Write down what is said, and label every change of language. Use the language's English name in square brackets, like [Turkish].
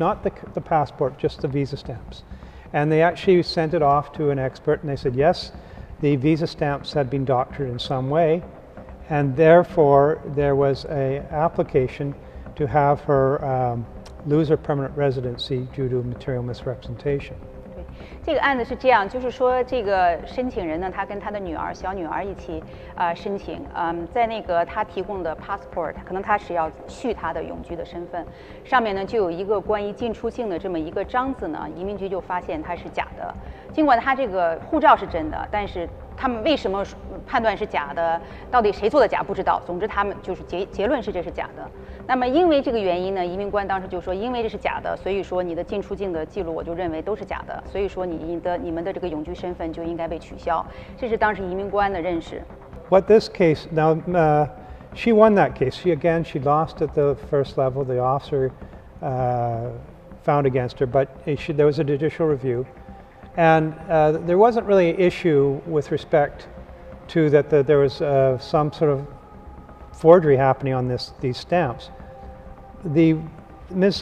[English] Not the passport, just the visa stamps. And they actually sent it off to an expert, and they said, yes, the visa stamps had been doctored in some way, and therefore there was an application to have her lose her permanent residency due to material misrepresentation. [Chinese] 这个案子是这样，就是说这个申请人呢，他跟他的小女儿一起申请，在那个他提供的 passport， 可能他是要续他的永居的身份，上面呢就有一个关于进出境的这么一个章子呢，移民局就发现它是假的。尽管他这个护照是真的，但是他们为什么判断是假的？到底谁做的假不知道。总之他们就是结论是这是假的。那么因为这个原因呢，移民官当时就说，因为这是假的，所以说你的进出境的记录我就认为都是假的，所以说你们的这个永居身份就应该被取消。这是当时移民官的认识。 [English] What this case now, she won that case. She lost at the first level. The officer found against her, but there was a judicial review. And there wasn't really an issue with respect to that there was some sort of forgery happening on these stamps. Ms.